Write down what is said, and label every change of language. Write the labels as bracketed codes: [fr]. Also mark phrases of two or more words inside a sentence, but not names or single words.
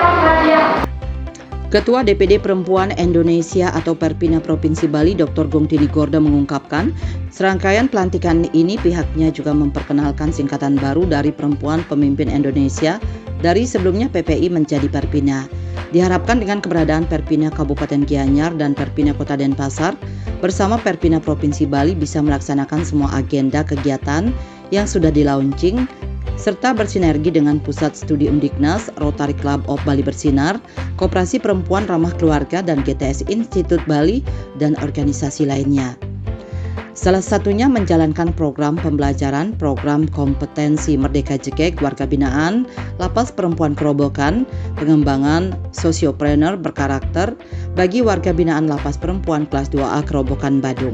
[id] Ketua DPD Perempuan Indonesia atau Perpina Provinsi Bali, Dr. Gongtini Gorda mengungkapkan, serangkaian pelantikan ini pihaknya juga memperkenalkan singkatan baru dari Perempuan Pemimpin Indonesia dari sebelumnya PPI menjadi Perpina. Diharapkan dengan keberadaan Perpina Kabupaten Gianyar dan Perpina Kota Denpasar bersama Perpina Provinsi Bali bisa melaksanakan semua agenda kegiatan yang sudah di-launching serta bersinergi dengan Pusat Studi Undiknas, Rotary Club of Bali Bersinar, Koperasi Perempuan Ramah Keluarga dan GTS Institut Bali dan organisasi lainnya. Salah satunya menjalankan program pembelajaran program kompetensi Merdeka Jekek Warga Binaan, Lapas Perempuan Kerobokan, pengembangan sosiopreneur berkarakter bagi warga binaan Lapas Perempuan kelas 2A Kerobokan Badung.